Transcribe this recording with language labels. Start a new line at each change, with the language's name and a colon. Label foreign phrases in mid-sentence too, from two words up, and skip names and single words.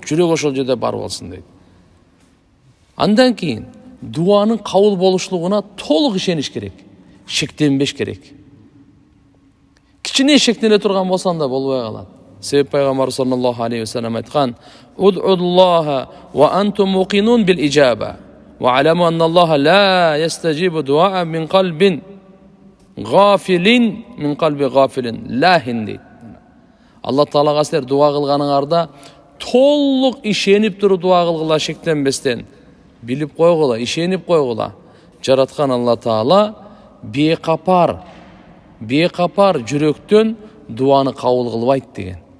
Kyrgyz: Жүрөк ошол жерде бар болсун дейт. Андан кийин дуанын кабыл болушлугуна толук ишениш керек. Шектенбеш керек. Кичине шектене турган болсаң да болбой калат. Себеп пайгамбар
Arabic: صلى الله عليه وسلم
Kyrgyz: айткан:
Arabic: "ادعوا الله وأنتم موقنون بالإجابة واعلموا أن الله لا يستجيب دعاء من قلب غافل لاه" дейт.
Kyrgyz: Алла Таалага силер дуа кылганыңарда толук ишенип туруп дуа кылгыла, шектенбестен билип койгула, ишенип койгула. Жараткан Алла Таала бекапар жүрөктөн дуаны кабыл кылбайт деген.